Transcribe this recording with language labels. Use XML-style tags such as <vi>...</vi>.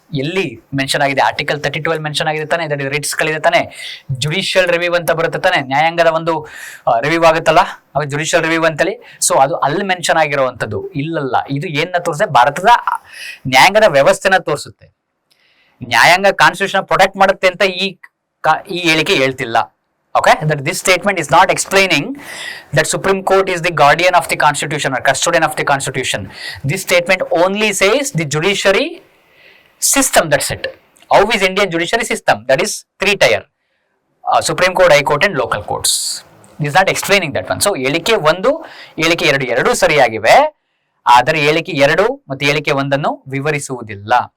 <kn>ಎಲ್ಲಿ ಮೆನ್ಷನ್ ಆಗಿದೆ? Article 32 mention ಆಗಿದೆ ತಾನೆ, ದಟ್ ಇಸ್ ರಿಟ್ಸ್ ಗಳಿದೆ ತಾನೆ, ಜುಡಿಷಿಯಲ್ ರಿವ್ಯೂ ಅಂತ ಬರುತ್ತೆ ತಾನೆ, ನ್ಯಾಯಾಂಗದ ಒಂದು ರಿವ್ಯೂ ಆಗುತ್ತಲ್ಲ, ಅವಾಗ ಜುಡಿಷಿಯಲ್ ರಿವ್ಯೂ ಅಂತೇಳಿ. ಸೊ ಅದು ಅಲ್ಲಿ ಮೆನ್ಷನ್ ಆಗಿರುವಂತದ್ದು ಇಲ್ಲಲ್ಲ. ಇದು ಏನ ತೋರಿಸುತ್ತೆ? ಭಾರತದ ನ್ಯಾಯಾಂಗದ ವ್ಯವಸ್ಥೆನ ತೋರಿಸುತ್ತೆ. ನ್ಯಾಯಾಂಗ ಕಾನ್ಸ್ಟಿಟ್ಯೂಷನ್ ಪ್ರೊಟೆಕ್ಟ್ ಮಾಡುತ್ತೆ ಅಂತ ಈ ಹೇಳಿಕೆ ಹೇಳ್ತಿಲ್ಲ.</kn> <en>Okay, that this statement is not explaining that Supreme Court is the guardian of the Constitution or custodian of the Constitution. This statement only says the judiciary system, that's it. How is Indian judiciary system? That is 3-tier. Supreme Court, High Court and local courts. This is not explaining that one. So,</en> <kn>ಹೇಳಿಕೆ 1, ಹೇಳಿಕೆ 2 ಎರಡೂ ಸರಿಯಾಗಿವೆ. ಆದರೆ ಹೇಳಿಕೆ 2 ಮತ್ತು ಹೇಳಿಕೆ 1 ವಿವರಿಸುವುದಿಲ್ಲ.</kn>